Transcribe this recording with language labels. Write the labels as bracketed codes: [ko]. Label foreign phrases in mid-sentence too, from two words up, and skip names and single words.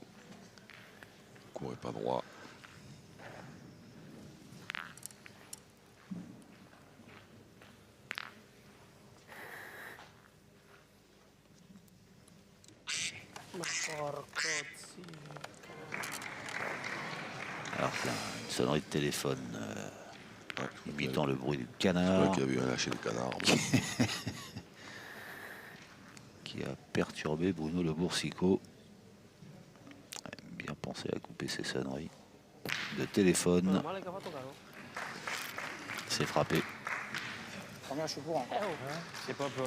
[fr] Courait pas droit. [it] Ma porco zio. [fr] Alors c'est une sonnerie de téléphone Ouais, imitant le bruit du c'est vrai canard qu'il y a eu un lâcher de canard. qui a perturbé Bruno Le Boursicot. Bien pensé à couper ses sonneries de téléphone. [it] Meno male che ha fatto caro. [fr] C'est frappé. Première, je suis court encore. C'est pas plus